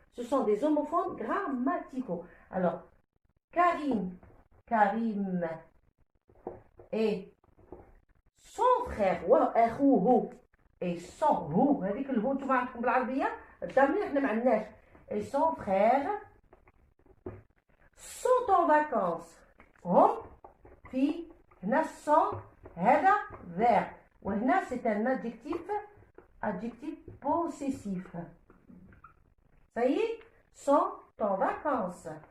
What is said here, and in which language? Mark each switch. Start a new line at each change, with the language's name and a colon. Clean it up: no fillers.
French: Ce sont des homophones grammaticaux. Alors Karim et son frère
Arabic: واخوه
French: et son
Arabic: هو هذيك الهو نتوما عندكم بالعربيه الضمير احنا ما عندناش.
French: et son frère sont en vacances.
Arabic: هم في هنا
French: sont
Arabic: هذا
French: verbe
Arabic: وهنا
French: c'est un adjectif possessif. ça y est, sont en vacances.